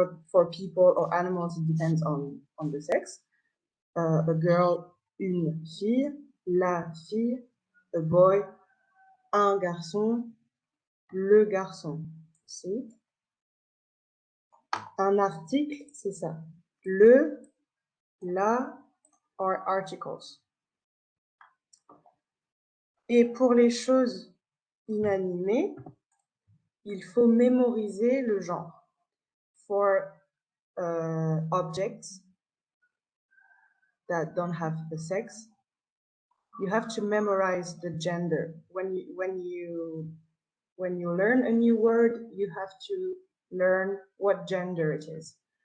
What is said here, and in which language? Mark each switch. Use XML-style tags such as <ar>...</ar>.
<en>For people or animals, it depends on the sex. A girl,</en> <fr>une fille, la fille,</fr> <en>a boy,</en> <fr>un garçon, le garçon.</fr> <en>See?</en> <fr>Un article, c'est ça. Le, la are articles. Et pour les choses inanimées, il faut mémoriser le genre.</fr> <en>For objects that don't have a sex, you have to memorize the gender. When you learn a new word, you have to learn what gender it is.</en>